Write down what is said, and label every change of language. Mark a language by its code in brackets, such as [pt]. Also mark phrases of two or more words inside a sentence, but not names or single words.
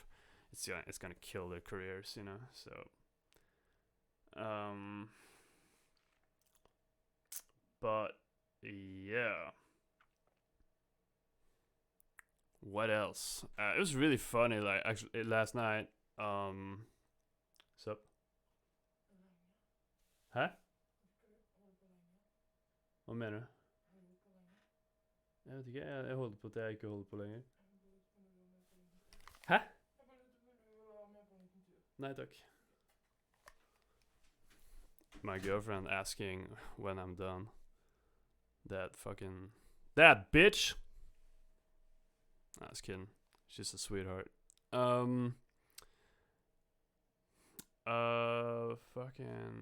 [en] It's gonna kill their careers, So but yeah, what else? It was really funny. Like actually last night. Sup? Hæ? [no] Hva mener du? Jeg vet ikke, jeg holder på at jeg ikke holder på lenger. Hæ? Nei takk. [en] My girlfriend asking when I'm done. That bitch! Nah, I was kidding. She's a sweetheart. Fucking.